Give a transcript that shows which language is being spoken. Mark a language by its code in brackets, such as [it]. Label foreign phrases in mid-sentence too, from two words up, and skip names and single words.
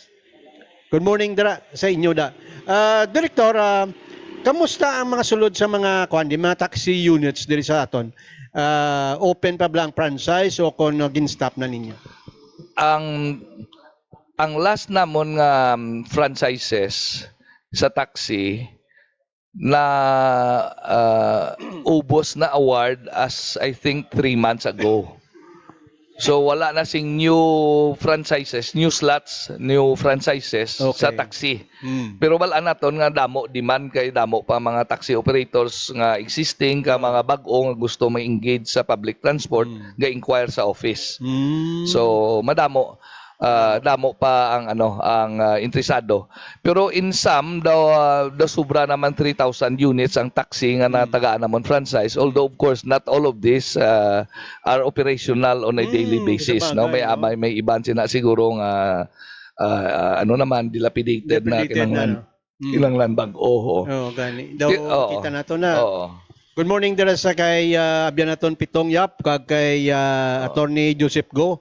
[en] Good morning [hil] dara sa inyo da. Director, kamusta ang mga sulod sa mga mga taxi units diri sa aton? Open pa ba ang franchise o kon gin-stop na ninyo? Ang last namon nga franchises sa taxi na ubos na award [en] as I think 3 months ago. [hil] So wala na sing [en] new franchises, new slots, new franchises [hil] sa Okay. taxi. Hmm. Pero wala naton nga damo demand kay damo pa mga taxi operators nga existing ka mga bag-o nga gusto ma-engage sa [en] public transport [hil] ga inquire sa office. Hmm. So madamo damo pa ang interesado. Pero [en] in some [hil] daw sobra naman 3,000 units ang taxi nga natagaan namon franchise, [en] although of course not all of this are operational on a daily basis, [hil] no. Sabagay, no? May iban sina siguro nga naman dilapidated na Deprecated na, no? kinanglan bag-o. Oh, gani. Daw Oo. kita nato na. Oo. [en] Good morning [hil] dira sa kay abyan naton Pitong Yap kag kay Attorney Joseph Go.